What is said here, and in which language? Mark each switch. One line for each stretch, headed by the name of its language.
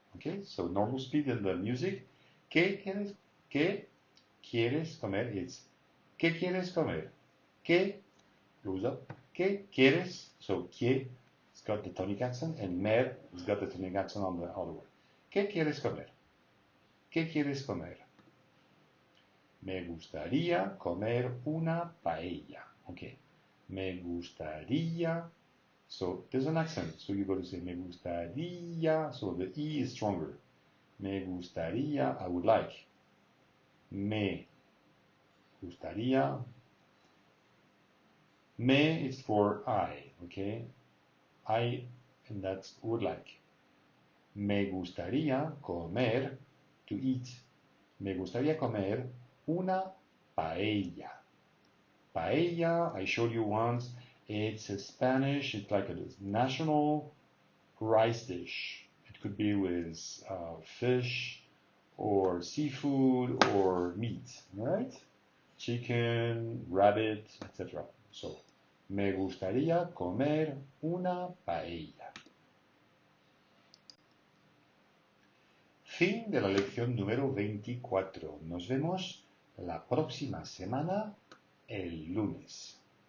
English: Okay, so normal speed in the music.
Spanish: ¿Qué quieres comer? It's ¿qué quieres comer? ¿Qué
English: goes up?
Spanish: ¿Qué quieres? So ¿qué?
English: It's got the tonic accent, and mer has got the tonic accent on the other word.
Spanish: ¿Qué quieres comer? ¿Qué quieres comer? Me gustaría comer una paella. Okay. Me gustaría.
English: So there's an accent. So you got to say
Spanish: me gustaría.
English: So the E is stronger.
Spanish: Me gustaría.
English: I would like.
Spanish: Me gustaría.
English: Me is for I. Okay. I, and that's would like.
Spanish: Me gustaría comer,
English: to eat.
Spanish: Me gustaría comer una paella.
English: Paella, I showed you once, it's a Spanish, it's like a national rice dish. It could be with fish or seafood or meat, right? Chicken, rabbit, etc. So,
Spanish: me gustaría comer una paella. Fin de la lección número 24. Nos vemos la próxima semana, el lunes.